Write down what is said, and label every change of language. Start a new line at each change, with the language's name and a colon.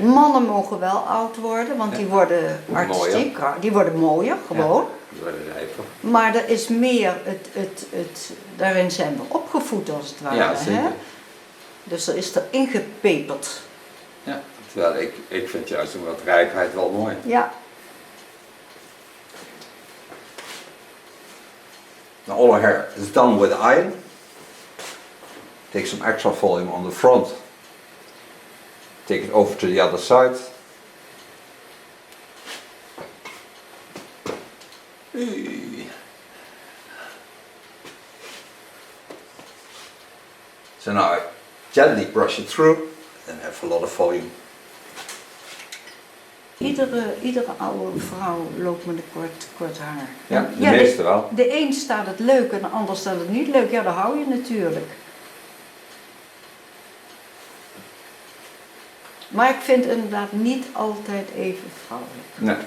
Dutch: Mannen mogen wel oud worden, want die worden artistiek, die worden mooier gewoon. Ja, die worden rijper. Maar er is meer, daarin zijn we opgevoed als het ware. Ja, zeker. Hè? Dus er is er ingepeperd. Ja, terwijl ik vind juist een wat rijpheid wel mooi. Ja.
English: Now all our hair is done with iron. Take some extra volume on the front. Take it over to the other side. So now I gently brush it through and have a lot of volume.
Dutch: Iedere oude vrouw loopt met een kort haar. Ja, de meeste wel. De een staat het leuk en de ander staat het niet leuk. Ja, dat hou je natuurlijk. Maar ik vind het inderdaad niet altijd even vrouwelijk.